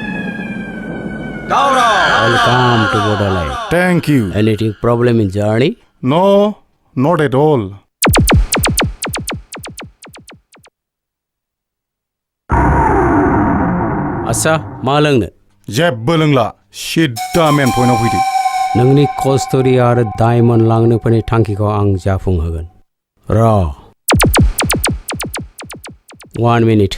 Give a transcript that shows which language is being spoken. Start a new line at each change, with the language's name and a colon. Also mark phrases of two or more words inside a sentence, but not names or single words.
English: Welcome to Borderline. Thank you. Anything problem in journey? No, not at all.
Bodo: आस्सा मा लोंनो जेबो लोंला सिद्दा मेन पइन्टआव फैदो नोंनि कस्ट'रि आरो डायमन्ड लांनो फैनाय थांखिखौ आं जाफुंहोगोन र' 1 मिनिट